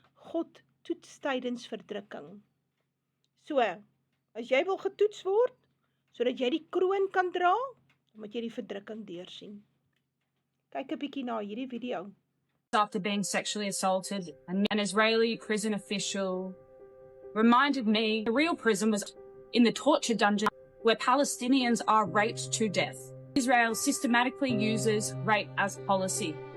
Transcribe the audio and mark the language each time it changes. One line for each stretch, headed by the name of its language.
Afrikaans: God toets tydens verdrukking. So, as jy wil getoets word, sodat jy die kroon kan dra, dan moet jy die verdrukking deursien. Kyk 'n bietjie na hierdie video.
English: After being sexually assaulted, an Israeli prison official reminded me the real prison was in the torture dungeon where Palestinians are raped to death. Israel systematically uses rape as policy.